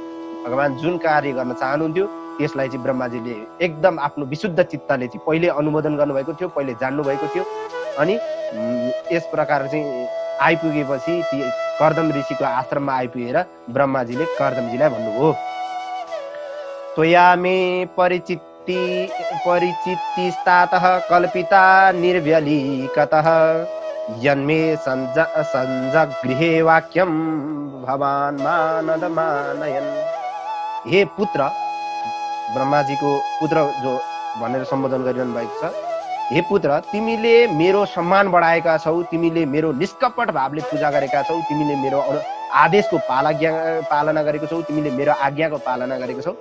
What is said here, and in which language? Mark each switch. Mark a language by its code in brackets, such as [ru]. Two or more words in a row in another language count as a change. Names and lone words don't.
[ne] भगवान जुन कार्य गर्न चाहनुहुन्थ्यो त्यसलाई चाहिँ ब्रह्माजीले एकदम आफ्नो विशुद्ध चित्तले चाहिँ पहिले अनुमोदन गर्नुभएको थियो, पहिले जान्नु भएको थियो। अनि यस प्रकार चाहिँ आइपुगेपछि ती कर्दम ऋषिको आश्रममा आइपुगेर ब्रह्माजीले कर्दमजीलाई भन्नुभयो, [sa] त्वया मे परिचितिस्तातः कल्पिता निर्व्यलीकतः यन्मे संजगृहे वाक्यम भवान् मानदमानयन्। [ne] हे पुत्र, ब्रह्माजीको पुत्र जो भनेर सम्बोधन गरिरहनु भएको छ, हे पुत्र, तिमीले मेरो सम्मान बढाएका छौ, तिमीले मेरो निष्कपट भावले पूजा गरेका छौ, तिमीले मेरो आदेशको पालना गरेको छौ, तिमीले मेरो आज्ञाको पालना गरेको छौ।